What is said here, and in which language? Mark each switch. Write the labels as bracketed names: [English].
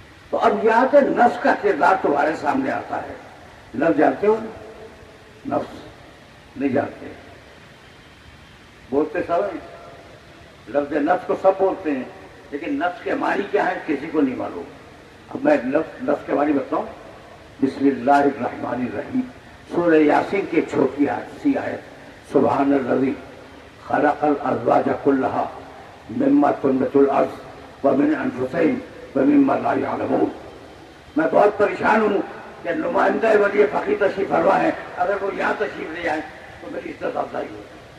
[Urdu] تو اب یہاں سے نفس کا کردار تمہارے سامنے آتا ہے. لفظ جانتے ہو؟ نفس نہیں جانتے، بولتے سب ہیں. لفظ نفس کو سب بولتے ہیں، لیکن نفس کے معنی کیا ہے کسی کو نہیں معلوم. اب میں نفس کے معنی بتاؤں. [Arabic] بسم اللہ الرحمن الرحیم، [Urdu] سورہ یاسین کی چھوٹی سی آیت. [Arabic] سبحان الذی خلق الازواج کلھا مما تنبت الارض ومن انفسہم ومما لا یعلمون. [Urdu] میں بہت پریشان ہوں کہ نمائندہ ولی فقیر تشریف فرما ہے، اگر وہ یہاں تشریف لے آئے تو میری عزت افزائی ہوگی.